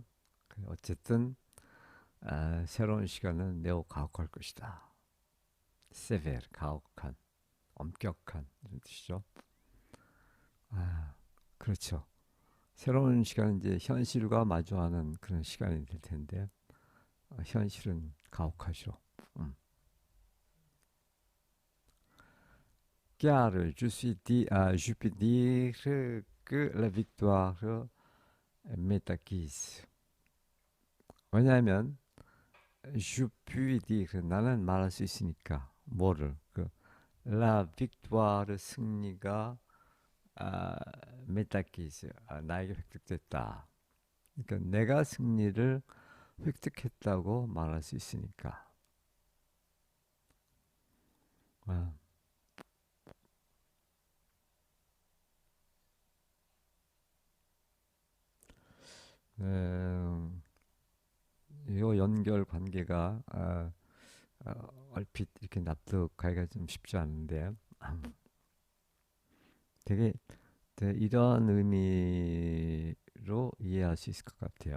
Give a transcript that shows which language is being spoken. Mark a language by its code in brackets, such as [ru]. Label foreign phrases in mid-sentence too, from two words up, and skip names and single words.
[ko] 어쨌든 새로운 시간은 매우 가혹할 것이다. 세베르 가혹한, 엄격한 이런 뜻이죠. 그렇죠. 새로운 시간은 이제 현실과 마주하는 그런 시간이 될 텐데 현실은 가혹하죠. 음. [fr] Car je suis dit, je peux dire que la victoire m'est acquise. [ko] 왜냐하면 [fr] je puis dire [ko] 나는 말할 수 있으니까 뭐를 그 [fr] la victoire [ko] 승리가 [fr] m'est acquise [ko] 나에게 획득됐다. 그러니까 내가 승리를 획득했다고 말할 수 있으니까. 아, 음, 이 연결 관계가 얼핏 이렇게 납득하기가 좀 쉽지 않은데 되게 이런 의미로 이해할 수 있을 것 같아요.